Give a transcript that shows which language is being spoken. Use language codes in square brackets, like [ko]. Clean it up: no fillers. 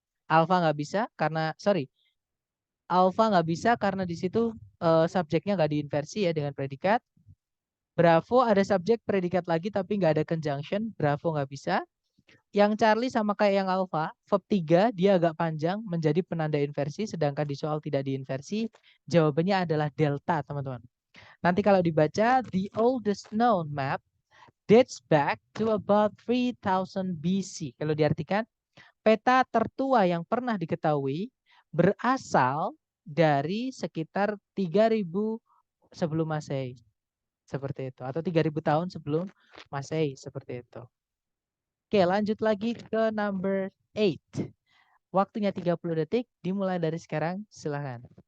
[id] Alfa nggak bisa karena, alfa nggak bisa karena di situ subjeknya nggak diinversi ya dengan predikat. Bravo ada subjek predikat lagi tapi nggak ada conjunction, Bravo nggak bisa. Yang Charlie sama kayak yang alfa, verb 3 dia agak panjang menjadi penanda inversi, sedangkan di soal tidak diinversi. Jawabannya adalah delta, teman-teman. Nanti kalau dibaca, [en] the oldest known map dates back to about 3000 BC. [id] Kalau diartikan, peta tertua yang pernah diketahui berasal dari sekitar 3000 sebelum Masehi. Seperti itu. Atau 3000 tahun sebelum Masehi. Seperti itu. Oke, lanjut lagi ke number 8. Waktunya 30 detik. Dimulai dari sekarang. Silahkan.